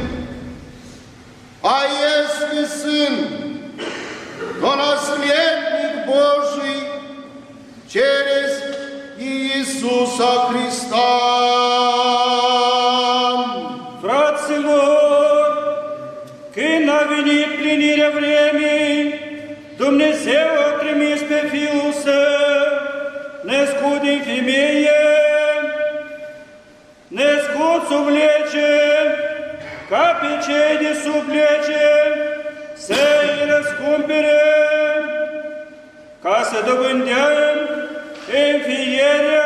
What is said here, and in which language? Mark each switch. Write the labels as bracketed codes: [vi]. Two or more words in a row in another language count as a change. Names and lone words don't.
[ru] А если сын, то наследник Божий через Иисуса Христа. Братцы мой, [ro] când a venit plinirea vremii, Dumnezeu a trimis pe Fiul Său, născut din femeie, născut sub lege, ca pe cei de sub lege, să-i răscumpere, ca să dobândeam înfierea.